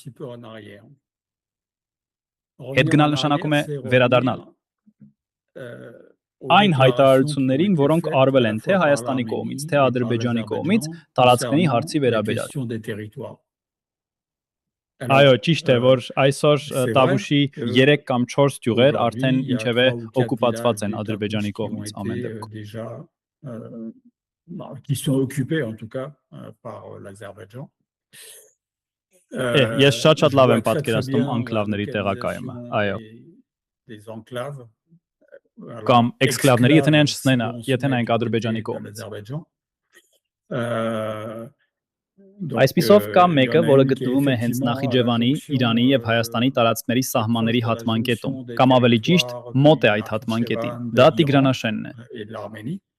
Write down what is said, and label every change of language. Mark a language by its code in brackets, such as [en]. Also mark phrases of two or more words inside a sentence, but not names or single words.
[hy] Հետ գնալ նշանակում է վերադառնալ։ Այն հայտարարություններին, որոնք արվել են թե Հայաստանի կողմից, թե Ադրբեջանի կողմից, տարածքների հարցի վերաբերյալ։ Այո, ճիշտ է, որ այսօր Տավուշի 3 կամ 4 գյուղեր արդեն ինչևէ օկուպացված են Ադրբեջանի կողմից ամեն դեպքում։ [fr] Qui sont occupés en tout cas par l'Azerbaïdjan. [hy] Ես շատ լավ եմ պատկերացնում անկլավների տեղակայումը, այո։ [fr] Des enclaves [hy] կամ էքսկլավների, եթե նայենք Ադրբեջանի կողմից։ Այսպիսով կա մեկը, որը գտնվում է հենց Նախիջևանի, Իրանի եւ Հայաստանի տարածքների սահմանների հատման կետում, կամ ավելի ճիշտ, մոտ է այդ հատման կետին։ Դա Տիգրանաշենն է։